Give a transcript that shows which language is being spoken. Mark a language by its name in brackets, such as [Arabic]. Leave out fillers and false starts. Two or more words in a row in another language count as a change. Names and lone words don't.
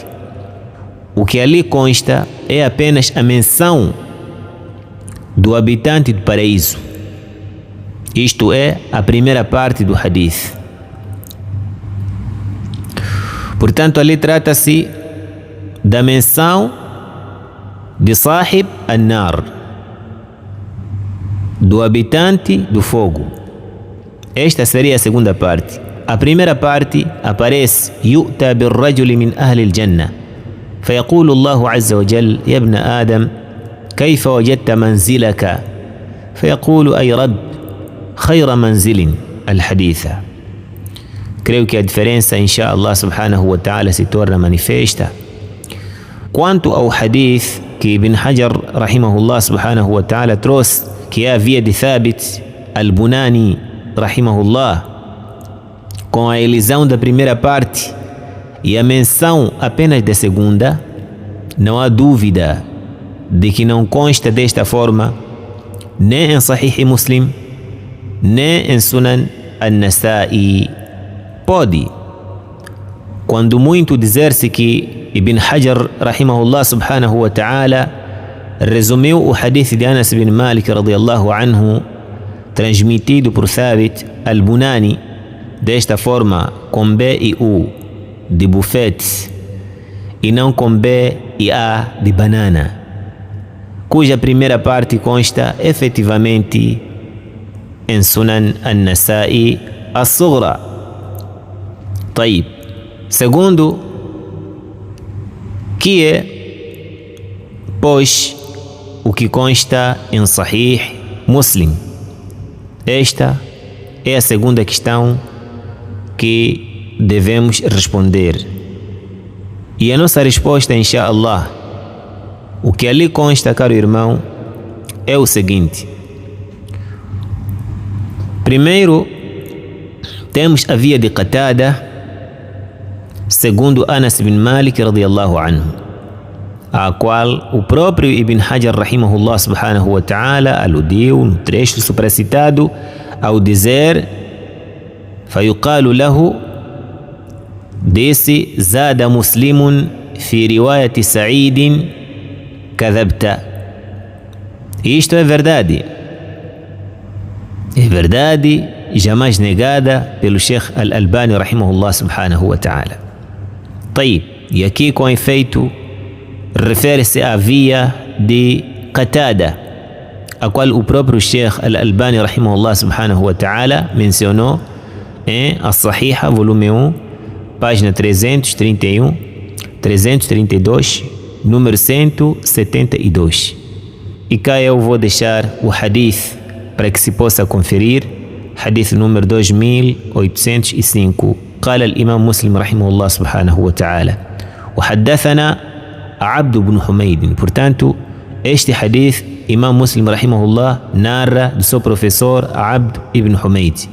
[Portuguese] O que ali consta é apenas a menção do habitante do paraíso. Isto é a primeira parte do hadith. Portanto, ali trata-se da menção de [Arabic] صاحب النار, [Portuguese] do habitante do fogo. Esta seria a segunda parte. A primeira parte aparece [Arabic] يؤتى بالرجل من أهل الجنة فيقول الله عز وجل يا ابن آدم كيف وجدت منزلك فيقول أي رب خير منزل الحديث. [Portuguese] Creio que a diferença, [Arabic] إن شاء الله سبحانه وتعالى, [Portuguese] se torna manifesta. Quanto ao hadith que Ibn Hajar [Arabic] رحمه الله سبحانه وتعالى [Portuguese] trouxe, que é a via de Thabit al-Bunani rahimahullah, com a elisão da primeira parte e a menção apenas da segunda, não há dúvida de que não consta desta forma nem em Sahih Muslim, nem em Sunan al-Nasa'i. Pode, quando muito, dizer-se que Ibn Hajar [Arabic] رحمه الله سبحانه وتعالى [Portuguese] resumiu o hadith de Anas bin Malik [Arabic] رضي الله عنه, [Portuguese] transmitido por Thabit al-Bunani, desta forma, com B e U de bufete e não com B e A de banana, cuja primeira parte consta efetivamente em Sunan al-Nasa'i al-Sughra. [Arabic] طيب. [Portuguese] Segundo, que é, pois, o que consta em Sahih Muslim. Esta é a segunda questão que devemos responder. E a nossa resposta, inshallah, o que ali consta, caro irmão, é o seguinte. Primeiro, temos a via de Qatada, segundo Anas bin Malik [Arabic] رضي الله عنه, [Portuguese] a qual o próprio Ibn Hajar [Arabic] رحمه الله سبحانه وتعالى [Portuguese] aludiu no trecho supracitado ao dizer [Arabic] فيقال له, [Portuguese] disse, [Arabic] زاد مسلم في رواية سعيد كذبت. [Portuguese] Isto é verdade. É verdade, jamais negada pelo Sheikh Al-Albani [Arabic] رحمه الله سبحانه وتعالى. طيب. [Portuguese] E aqui, com efeito, refere-se à via de Qatada, a qual o próprio Sheikh Al-Albani [Arabic] رحمه الله سبحانه وتعالى [Portuguese] mencionou em As-Sahiha, volume 1, página 331, 332, número 172. E cá eu vou deixar o hadith para que se possa conferir [Arabic] حديث نمر [Portuguese] 2805. [Arabic] قال الإمام مسلم رحمه الله سبحانه وتعالى: وحدثنا عبد بن حميد. [Portuguese] Portanto, este hadith Imam Muslim rahimahullah narra do seu professor Abd ibn Humayd.